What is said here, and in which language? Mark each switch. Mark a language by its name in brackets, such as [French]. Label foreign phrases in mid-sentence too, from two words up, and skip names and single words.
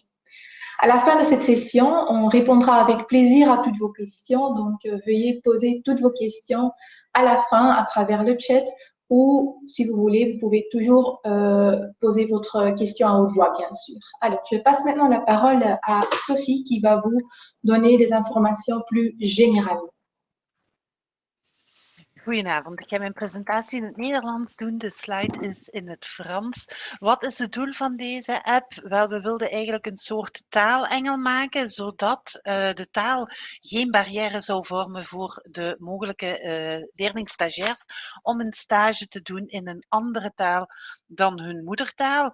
[French] À la fin de cette session, on répondra avec plaisir à toutes vos questions, donc veuillez poser toutes vos questions à la fin à travers le chat ou si vous voulez, vous pouvez toujours poser votre question à haute voix, bien sûr. Alors, je passe maintenant la parole à Sophie qui va vous donner des informations plus générales. [Dutch] Goedenavond, ik ga mijn presentatie in het Nederlands doen. De slide is in het Frans. Wat is het doel van deze app? Wel, we wilden eigenlijk een soort taalengel maken, zodat de taal geen barrière zou vormen voor de mogelijke leerlingstagiairs om een stage te doen in een andere taal dan hun moedertaal.